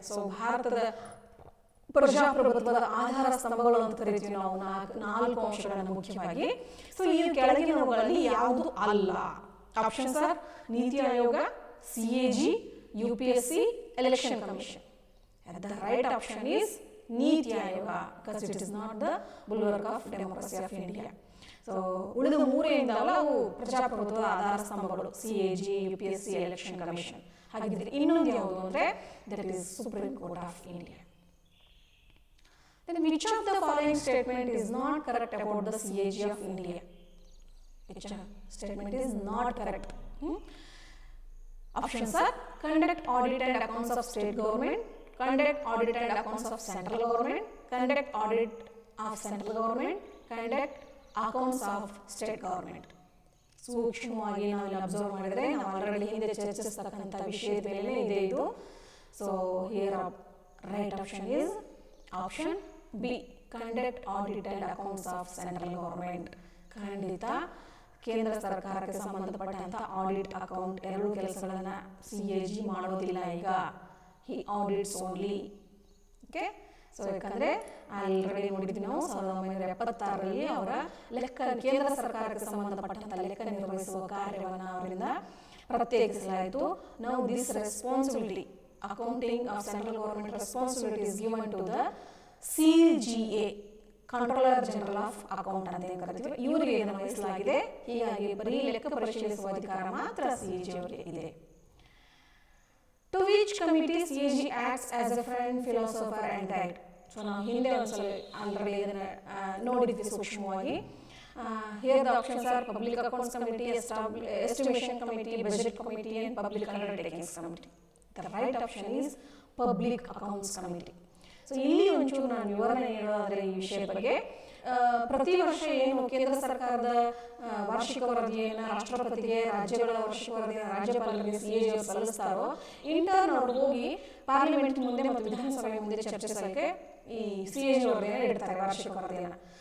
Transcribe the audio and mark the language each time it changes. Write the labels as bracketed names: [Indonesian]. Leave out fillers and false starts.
[Kannada] So ಭಾರತದ ಪ್ರಜಾಪ್ರಭುತ್ವದ ಆಧಾರ ಸ್ತಂಭಗಳು ಅಂತ ಕರಿತೀವಿ ನಾವು, 4 ಅಂಶಗಳನ್ನು ಮುಖ್ಯವಾಗಿ. ಸೊ ಈ ಕೆಳಗಿನವುಗಳಲ್ಲಿ ಯಾವುದು ಅಲ್ಲ? Options are NITI Aayog, CAG, UPSC, Election Commission. [English] The right option is Niti Ayoga, because it is not the bulwark of democracy of India. [Kannada] So ಉಳಿದ 3 ಏನಿದಾವಲ್ಲ ಅವು ಪ್ರಜಾಪ್ರಭುತ್ವದ ಆಧಾರ ಸ್ತಂಭಗಳು, CAG, UPSC, Election Commission. ಹಾಗಿದ್ರೆ ಇನ್ನೊಂದು ಯಾವುದು ಅಂದರೆ [English] that is [Kannada] Supreme Court of India. [English] Then which of the following statement is not correct about the CAG of India? Which statement is not correct? Options are conduct audit and accounts of state government, conduct audit and accounts of central government, conduct audit of central government, conduct accounts of state government. [Kannada] ಸೂಕ್ಷ್ಮವಾಗಿ ನಾವು ಇಲ್ಲಿ observe ಮಾಡಿದರೆ ನಾವು already ಹಿಂದೆ ಚರ್ಚಿಸತಕ್ಕಂಥ ವಿಷಯದ ಮೇಲೆ ಇದೆ ಇದು. [English] So here right option is option B, conduct audit and accounts of central government. ಖಂಡಿತ [Kannada] ಕೇಂದ್ರ ಸರ್ಕಾರಕ್ಕೆ ಸಂಬಂಧಪಟ್ಟಂಥ ಆಡಿಟ್, ಅಕೌಂಟ್ ಎರಡೂ ಕೆಲಸಗಳನ್ನು CAG ಮಾಡೋದಿಲ್ಲ. ಈಗ [English] He audits only. [Kannada] ಓಕೆ, ಸೊ ಯಾಕಂದರೆ ಆಲ್ರೆಡಿ ನೋಡಿದ್ವಿ ನಾವು 1976ರಲ್ಲಿ ಅವರ ಕೇಂದ್ರ ಸರ್ಕಾರಕ್ಕೆ ಸಂಬಂಧಪಟ್ಟಂಥ ಲೆಕ್ಕ ನಿರ್ವಹಿಸುವ ಕಾರ್ಯವನ್ನು ಅವರಿಂದ ಪ್ರತ್ಯೇಕಿಸಲಾಯಿತು. [English] now this responsibility, accounting of central government responsibility is given to the CGA, controller general of account [Kannada] ಅಂತ ಏನು ಕರಿತೀವಿ, ಇವರಿಗೆ ಇದನ್ನು ವಹಿಸಲಾಗಿದೆ. ಹೀಗಾಗಿ ಬರೀ ಲೆಕ್ಕ ಪರಿಶೀಲಿಸುವ ಅಧಿಕಾರ ಮಾತ್ರ CAG ಅವರಿಗೆ ಇದೆ. [English] To which committee CAG acts as a friend, philosopher and guide. [Kannada] So ನಾವು ಹಿಂದೆ ಒಂದ್ಸಲ ಆಲ್ರೆಡಿ ಇದನ್ನು ನೋಡಿದ್ವಿ ಸೂಕ್ಷ್ಮವಾಗಿ. [English] Here the options are Public Accounts Committee, Estimation Committee, Budget Committee and Public Undertakings Committee. The right option is Public Accounts Committee. [Kannada] So ಇಲ್ಲಿ ಒಂಚೂರು ನಾನು ವಿವರಣೆ ನೀಡೋದಾದರೆ ಈ ವಿಷಯದ ಬಗ್ಗೆ, ಪ್ರತಿ ವರ್ಷ ಏನು ಕೇಂದ್ರ ಸರ್ಕಾರದ ವಾರ್ಷಿಕ ವರದಿಯನ್ನು ರಾಷ್ಟ್ರಪತಿಗೆ, ರಾಜ್ಯಗಳ ವಾರ್ಷಿಕ ವರದಿಯನ್ನು ರಾಜ್ಯಪಾಲರಿಗೆ CAG ಅವರು ಸಲ್ಲಿಸ್ತಾರೋ, ಇಂಟರ್ನ್ ಅವರು ಹೋಗಿ ಪಾರ್ಲಿಮೆಂಟ್ ಮುಂದೆ ಮತ್ತು ವಿಧಾನಸಭೆ ಮುಂದೆ ಚರ್ಚಿಸಲಿಕ್ಕೆ ಈ CAG ವರದಿಯನ್ನು ಇಡ್ತಾರೆ, ವಾರ್ಷಿಕ ವರದಿಯನ್ನು.